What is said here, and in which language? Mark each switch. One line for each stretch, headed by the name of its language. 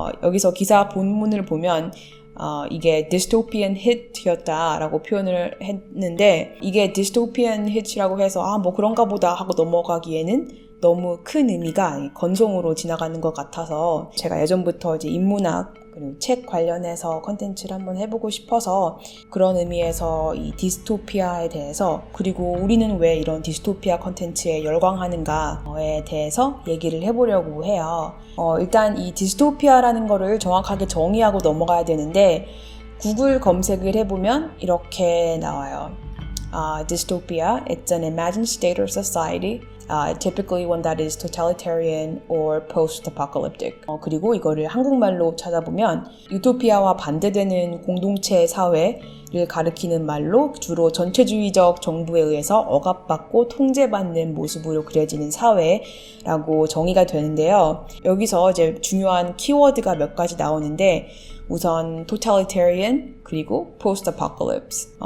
Korean: 여기서 기사 본문을 보면 이게 dystopian hit였다라고 표현을 했는데, 이게 dystopian hit이라고 해서 그런가 보다 하고 넘어가기에는 너무 큰 의미가 건성으로 지나가는 것 같아서, 제가 예전부터 이제 인문학 그리고 책 관련해서 컨텐츠를 한번 해보고 싶어서 그런 의미에서 이 디스토피아에 대해서, 그리고 우리는 왜 이런 디스토피아 컨텐츠에 열광하는가에 대해서 얘기를 해보려고 해요. 일단 이 디스토피아라는 거를 정확하게 정의하고 넘어가야 되는데, 구글 검색을 해보면 이렇게 나와요.
English: Dystopia, it's an imagined state or society, typically one that is totalitarian or post-apocalyptic.
Korean: 그리고 이거를 한국말로 찾아보면 유토피아와 반대되는 공동체 사회를 가리키는 말로 주로 전체주의적 정부에 의해서 억압받고 통제받는 모습으로 그려지는 사회라고 정의가 되는데요. 여기서 이제 중요한 키워드가 몇 가지 나오는데, 우선 totalitarian 그리고 post-apocalypse.